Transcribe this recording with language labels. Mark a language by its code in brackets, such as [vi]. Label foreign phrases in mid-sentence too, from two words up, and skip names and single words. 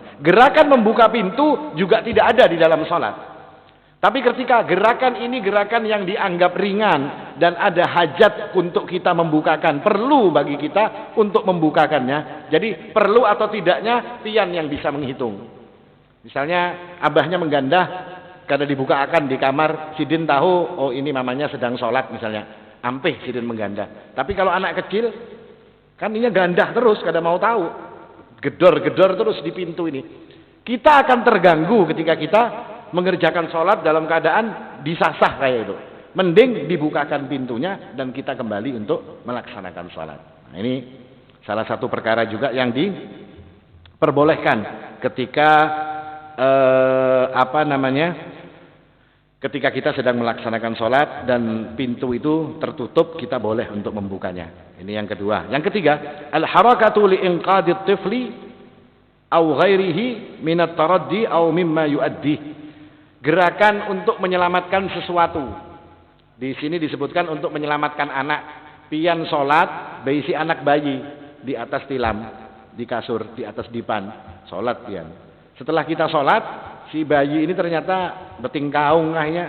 [id] Gerakan membuka pintu juga tidak ada di dalam salat. Tapi ketika gerakan ini gerakan yang dianggap ringan dan ada hajat untuk kita membukakan, perlu bagi kita untuk membukakannya. Jadi perlu atau tidaknya pian yang bisa menghitung. [bjn] Misalnya abahnya menggandah, kada dibukakan di kamar, sidin tahu, oh ini mamanya sedang sholat misalnya, ampih sidin menggandah. Tapi kalau anak kecil, kan ini gandah terus, kada mau tahu, [id] gedor-gedor terus di pintu ini. Kita akan terganggu ketika kita mengerjakan sholat dalam keadaan disasah kayak itu. Mending dibukakan pintunya dan kita kembali untuk melaksanakan sholat. Nah, ini salah satu perkara juga yang diperbolehkan ketika ketika kita sedang melaksanakan sholat dan pintu itu tertutup, kita boleh untuk membukanya. Ini yang kedua. Yang ketiga, [ar] الحركة لإنقاذ الطفل أو غيره من التردي أو مما يؤذي. [id] Gerakan untuk menyelamatkan sesuatu. Di sini disebutkan untuk menyelamatkan anak. [bjn] Pian sholat, berisi anak bayi di atas tilam, di kasur, di atas dipan. Sholat pian. [id] Setelah kita sholat, si bayi ini ternyata beting kaung kayaknya.